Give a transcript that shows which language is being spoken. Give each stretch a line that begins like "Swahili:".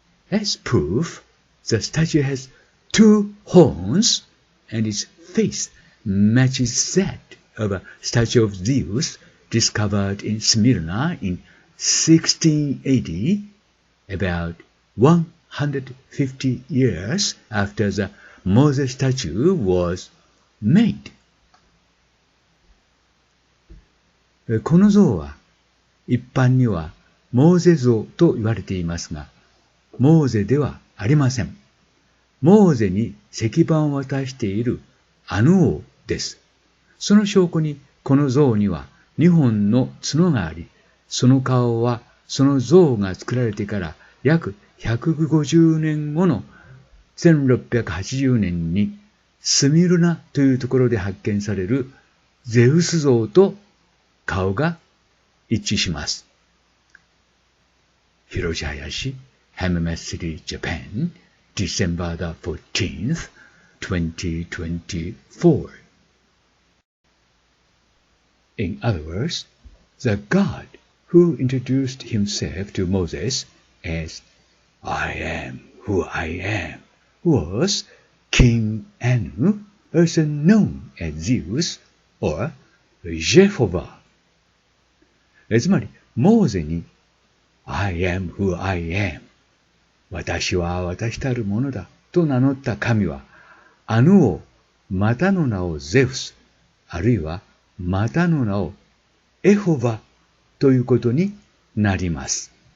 English: As proof, the statue has 2 horns, and its face matches that of a statue of Zeus discovered in Smyrna in 1680, about 150 years after the Moses statue was made.
Japanese: この像は一般にはモーゼ像と言われていますが、モーゼではありません。モーゼに石板を渡しているアヌ王です。その証拠にこの像には2本の角があり、その顔はその像が作られてから約150年後の1680年にスミルナというところで発見されるゼウス像と顔が一致します。
English: Hiroshi Hayashi, Hammamet City, Japan, December the 14th, 2024. In other words, the God who introduced himself to Moses as I am who I am was King Anu, also known as Zeus or Jehovah.
Japanese: つまり、モーゼに
English: I am who I am
Japanese: 私は私たるものだと名乗った神は、アヌ王またの名をゼウス、あるいはまたの名をエホバということになります。